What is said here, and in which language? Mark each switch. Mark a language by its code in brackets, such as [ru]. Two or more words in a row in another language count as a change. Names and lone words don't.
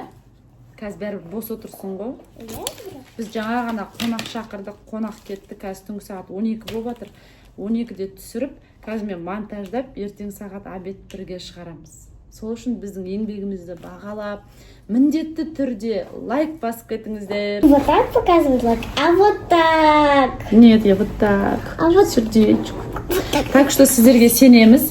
[kk] Қазір бәрі бос отырсын ғой. Біз жаңа ғана қонақ шақырдық, қонақ кетті. Қазір түнгі сағат 12 болып жатыр. 12-де түсіріп, қазір мен монтаждап, ертең сағат обед 1-ге шығарамыз. Сол үшін біздің еңбегімізді бағалап, міндетті түрде лайк басып кетіңіздер. [ru] Вот так показывают лайк, а вот так. Нет, я вот так. А вот сердечко. Так что [kk] сіздерге сенеміз.